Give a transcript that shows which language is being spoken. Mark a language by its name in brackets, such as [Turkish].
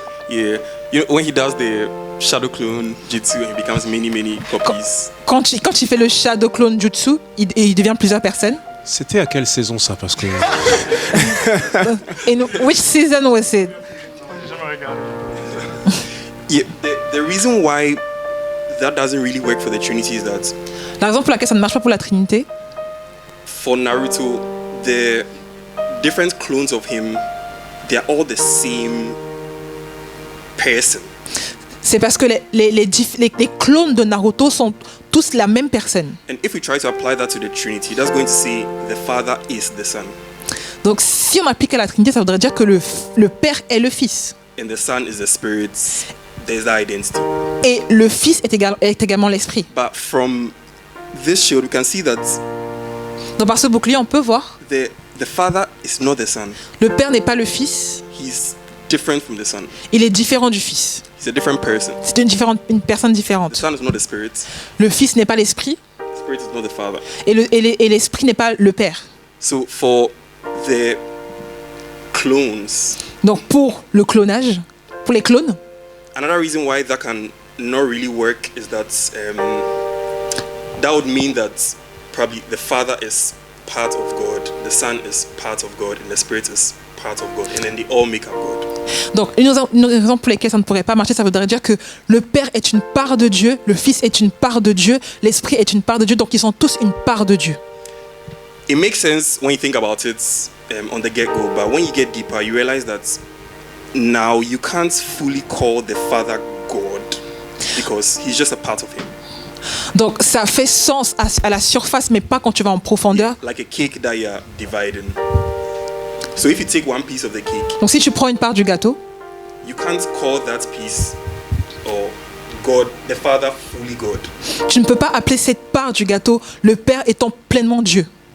[English] Yeah, you know, when he does the shadow clone jutsu and he becomes many copies. [French] Quand il fait le shadow clone jutsu, il devient plusieurs personnes. C'était à quelle saison ça? Parce que [English] In which season was it? Yeah, the reason why that doesn't really work for the Trinity is that [French] La raison pour laquelle ça ne marche pas pour la Trinité, [English] for Naruto, the different clones of him, they are all the same person. [French] c'est parce que les clones de Naruto sont tous la même personne. [English] And if we try to apply that to the Trinity, that's going to say the Father is the Son, [French] Donc si on applique à la Trinité, ça voudrait dire que le Père est le Fils. [English] and the Son is the Spirit. There's that identity. [French] Et le Fils est également l'Esprit. [English] But from this shield, we can see that [French] Donc par ce bouclier, on peut voir, [English] the Father is not the Son. [French] le Père n'est pas le Fils, [English] He's different from the Son. [French] il est différent du Fils. [English] He's a different person. [French] C'est une personne [English] The [French] différente. [English] Son is not the Spirit. [French] Le Fils n'est pas l'Esprit [English] The Spirit is not the Father. [French] et l'Esprit n'est pas le Père. [English] So for the clones, [French] Donc pour le clonage, pour les clones, [English] another reason why that can not really work is that that would mean that probably the Father is part of God, the Son is part of God, and the Spirit is part of God, and then they all make up God. [French] donc une raison pour laquelle ça ne pourrait pas marcher, ça voudrait dire que le Père est une part de Dieu, le Fils est une part de Dieu, l'Esprit est une part de Dieu, donc ils sont tous une part de Dieu. [English] It makes sense when you think about it on the get-go, but when you get deeper, you realize that now you can't fully call the Father God because he's just a part of him. [French] Donc ça fait sens à la surface, mais pas quand tu vas en profondeur. [English] Like a cake that you're dividing. So if you take one piece of the cake, [French] Donc si tu prends une part du gâteau, [English] you can't call that piece or God, the Father, fully God. [French] tu ne peux pas appeler cette part du gâteau le Père étant pleinement Dieu.